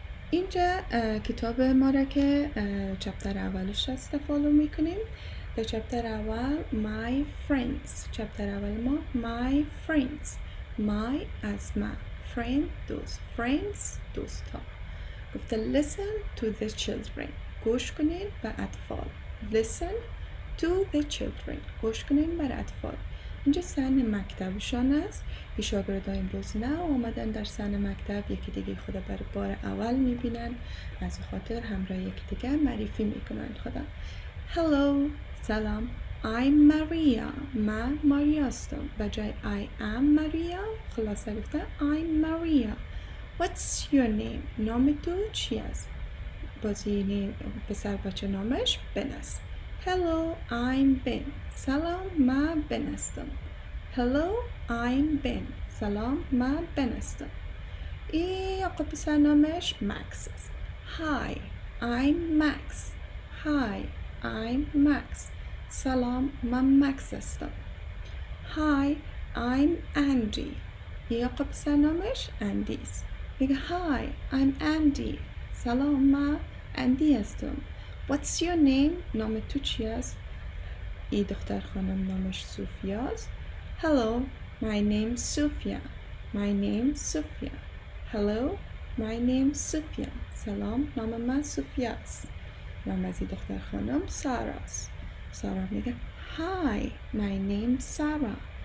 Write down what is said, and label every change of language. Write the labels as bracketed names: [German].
[Persian] اینجا کتاب ما را که چپتر اولش است فالو میکنیم. در چپتر اول my friends. چپتر اول ما my friends. my از ما friend دوست. friends دوست ها. [English] گفته listen to the children. [Persian] گوش کنین به اطفال. [English] listen to the children. [Persian] گوش کنین به اطفال. اینجا سن مکتبشان است. این شاگردان امروز نه آمدن در سن مکتب، یکی دیگه خدا برای بار اول میبینن، از خاطر همراه یکی دیگه معرفی میکنن خدا. [English] Hello، سلام. I'm Maria. [Persian] من ماریا هستم. به جای [English] I am Maria [Persian] خلاصه گفتن [English] I'm Maria. What's your name؟ [Persian] نام تو چی است؟ بازی پسر بچه نامش بن است. [English] Hello، I'm Ben. [Persian] سلام، من بن هستم. [English] Hello، I'm Ben. [Persian] سلام، من بن هستم. این آقا پسر نامش مکس است. [English] Hi، I'm Max. Hi، I'm Max. [Persian] سلام، من مکس هستم. [English] Hi، I'm Andy. [Persian] این آقا پسر نامش اندی است. [English] میگه Hi، I'm Andy. [Persian] سلام، من اندی هستم. [English] What's your name؟ [Persian] نام تو چی است؟ این دختر خانم نامش سوفیا است. [English] Hello، my name's Sophia. My name's Sophia. Hello، my name's Sophia. [Persian] سلام، نام من سوفیا است. نام از این دختر خانم سارا است. [English] Sarah میگه Hi، my name's Sarah.